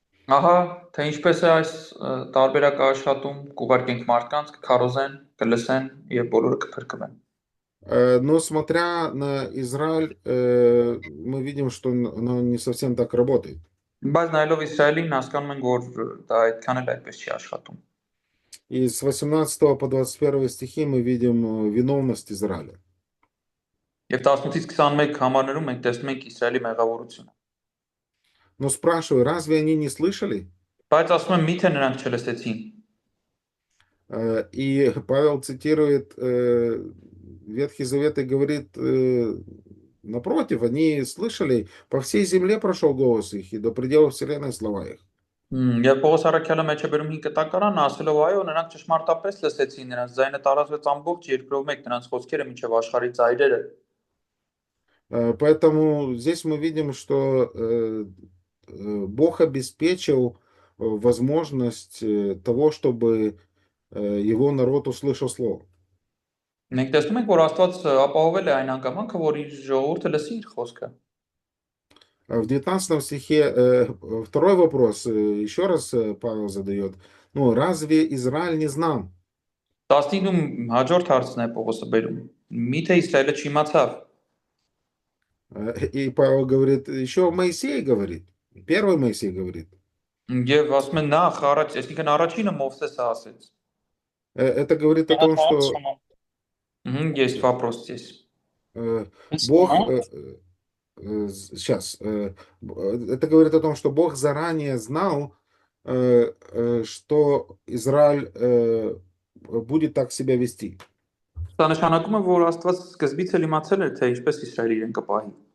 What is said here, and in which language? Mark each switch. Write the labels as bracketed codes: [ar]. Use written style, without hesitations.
[hy] Ահա, թե ինչպես է այս տարբերակը աշխատում, կուղարկենք մարդկանց, կքարոզեն, կլսեն եւ բոլորը կփրկվեն. [ru] Но смотря на Израиль, мы видим, что оно не совсем так работает. [hy] Բայց նայելով Իսրայելին հասկանում ենք, որ դա այդքան էլ այդպես չի աշխատում. [ru] И с 18 по 21 стихи мы видим виновность Израиля. [hy] Եվ 18-ից 21 համարներում մենք տեսնում ենք Իսրայելի մեղավորությունը։ [ru] Но спрашиваю, разве они не слышали? [hy] Բայց ասում եմ, միթե նրանք չլսեցին։ [ru] И Павел цитирует Ветхий Завет и говорит, напротив, они слышали, по всей земле прошел голос их, и до пределов вселенной слова их. [hy] Եվ Պողոս առաքյալը մեջ է բերում 5 կտակարան, ասելով այո, նրանք ճշմարտապես լսեցին, նրանց ձայնը տարածվեց ամբողջ երկրով մեկ, նրանց խոսքերը մինչև աշխարհի ծայրերը։ [ru] Поэтому здесь мы видим, что Бог обеспечил возможность того, чтобы его народ услышал слово. [hy] Մենք տեսնում ենք, որ Աստված ապահովել է այն հանգամանքը, որ իր ժողովուրդը լսի իր խոսքը։ [ru] В 19 стихе второй вопрос, еще раз Павел задает. Ну, разве Израиль не знал? [hy] 19-ում հաջորդ հարցն է Պողոսը բերում։ Միթե Իսրայելը չիմացավ։ [ru] И Павел говорит, еще Моисей говорит, первый Моисей говорит. [hy] Եվ ասում են նախ առաջ, այսինքն առաջինը Մովսեսը ասեց։ [ru] Это говорит о том, что Есть вопрос здесь։ Бог, сейчас, это говорит о том, что Бог заранее знал, что Израиль будет так себя вести. [hy] Դա նշանակում է, որ Աստված սկզբից էլ իմացել էր, թե ինչպես Իսրայելը իրեն կպահի։